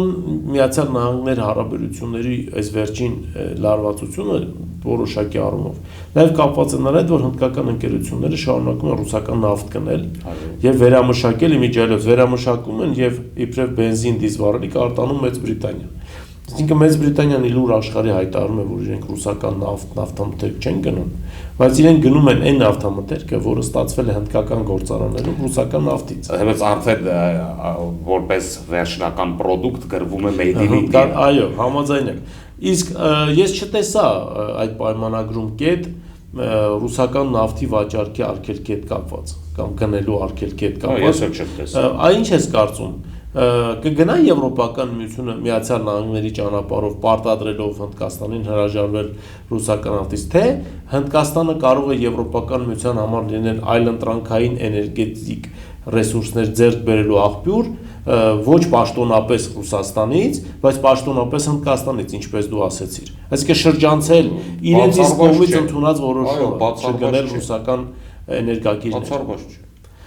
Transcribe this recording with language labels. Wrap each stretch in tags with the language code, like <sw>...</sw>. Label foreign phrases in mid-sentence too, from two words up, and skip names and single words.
<hy>Միացյալ Նահանգներ հարաբերությունների այս վերջին լարվածությունը որոշակի առումով նաև կապված է նրա հետ, որ հնդկական ընկերությունները շարունակում են ռուսական նավթ գնել եւ վերամշակել իմիջիայլոց վերամշակում են եւ իբրև բենզին դիզվառելիք արտանում Մեծ Բրիտանիա։ Այսինքն Մեծ Բրիտանիան իլուր աշխարհի հայտարարում է, որ իրենք ռուսական նավթամթերք չեն գնում, բայց իրենք գնում են այն նավթամթերքը, որը ստացվել է հնդկական գործարաններում ռուսական նավթից։ Հենց արդեն որպես վերջնական product գրվում է</hy> <en>made in India։</en> <hy>Այո, համաձայն եմ։ Իսկ ես չտեսա այդ պայմանագրում կետ ռուսական նավթի վաճառքի արգելքի հետ կապված կամ գնելու արգելքի հետ կապված։ Ես էլ չեմ տեսա։ Ինչ ես կարծում։ Կգնա Եվրոպական միությունը Միացյալ Նահանգների ճանապարհով պարտադրելով Հնդկաստանին հրաժարվել ռուսական նավթից, թե Հնդկաստանը կարող է Եվրոպական միության համար լինել այլընտրանքային էներգետիկ ռեսուրսներ ձեռք բերելու աղբյուր, ոչ պաշտոնապես Ռուսաստանից, բայց պաշտոնապես Հնդկաստանից, ինչպես դու ասեցիր։ Այսինքն շրջանցել իրենց իսկ կողմից ընդունած որոշումը, չգնել ռուսական էներգակիրներ։</hy>